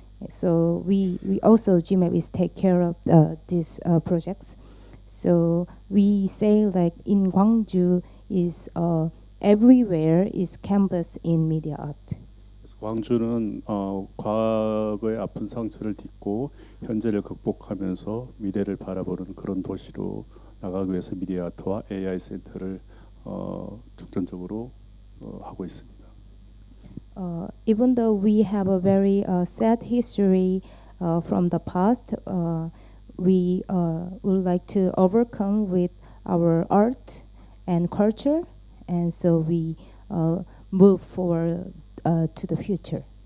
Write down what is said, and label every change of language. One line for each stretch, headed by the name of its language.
English: So we also G.MAP is take care of these projects. So we say in Gwangju is everywhere is campus in media art.
Korean: 광주는 과거의 아픈 상처를 딛고 현재를 극복하면서 미래를 바라보는 그런 도시로 나가기 위해서 미디어 아트와 AI 센터를 중점적으로 하고 있습니다.
English: Even though we have a very sad history from the past, we would like to overcome with our art and culture, and so we move forward to the future.